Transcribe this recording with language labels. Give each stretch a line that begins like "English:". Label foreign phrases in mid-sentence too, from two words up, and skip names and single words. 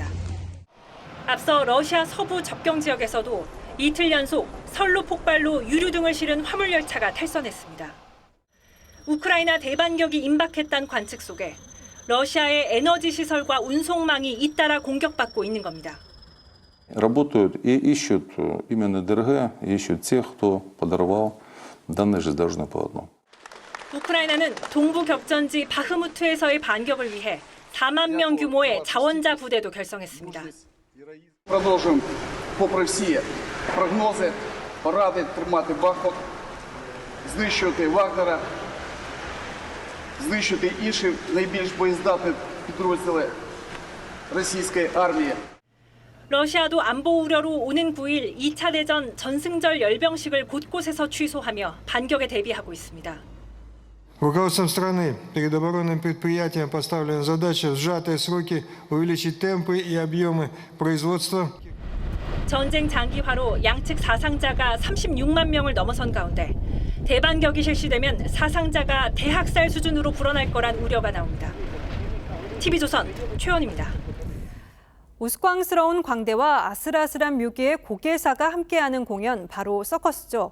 Korean: 앞서 러시아 서부 접경 지역에서도 이틀 연속 선로 폭발로 유류 등을 실은 화물 열차가 탈선했습니다. 우크라이나 대반격이 임박했다는 관측 속에 러시아의 에너지 시설과 운송망이 잇따라 공격받고 있는 겁니다.
Russian: Работают и ищут именно ДРГ, ищут тех, кто подорвал данное железнодорожное полотно.
Korean: 우크라이나는 동부 격전지 바흐무트에서의 반격을 위해 4만 명 규모의 자원자 부대도 결성했습니다.
Ukrainian: Продовжуємо, попри всі прогнози, поради тримати Бахмут, знищувати Вагнера, знищити інші найбільш боєздатні підрозділи російської армії.
Korean: 러시아도 안보 우려로 오는 9일 2차 대전 전승절 열병식을 곳곳에서 취소하며 반격에 대비하고 있습니다.
Russian: Руководством страны перед оборонным предприятием поставлена задача в сжатые сроки увеличить темпы и объемы производства.
Korean: 전쟁 장기화로 양측 사상자가 36만 명을 넘어선 가운데 대반격이 실시되면 사상자가 대학살 수준으로 불어날 거란 우려가 나옵니다. TV조선 최원입니다. 우스꽝스러운 광대와 아슬아슬한 묘기의 고개사가 함께하는 공연, 바로 서커스죠.